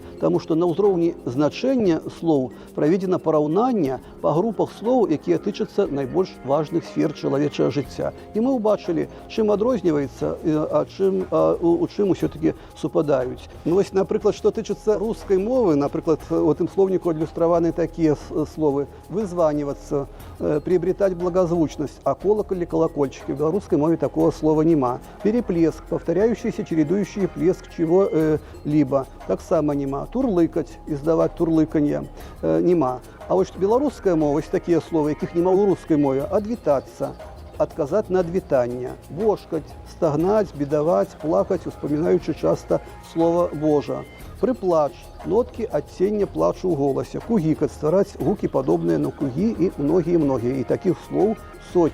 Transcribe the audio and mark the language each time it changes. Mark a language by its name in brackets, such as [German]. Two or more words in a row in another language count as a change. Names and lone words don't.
[Belarusian] Таму што на ўзроўні значэння слоў праведзена параўнанне па групах слоў, якія тычацца найбольш важных сфер чалавечага жыцця. І мы ўбачылі, чым адрозніваецца, у чым усё-такі супадаюць. Напрыклад, што тычыцца рускай мовы, напрыклад, у тым слоўніку адлюстраваны такія словы: вызваниваться, [Russian] приобретать благозвучность, а колоколь или колокольчики. В белорусской мове такого слова нема. Переплеск, повторяющийся, чередующий плеск чего-либо. [Belarusian] Так само нема. [Russian] Турлыкать, издавать турлыканье, нема. А вот белорусская мова, есть такие слова, яких нема у русской мове: [Belarusian] адвітацца, адказаць на адвітанне, божкаць, стагнаць, бедаваць, плакаць, успамінаючы часта слова Божа. Прыплач, ноткі адцення плачу ў голасе, кугікаць, ствараць гукі падобныя на кугі і многія. І такіх слоў сотні.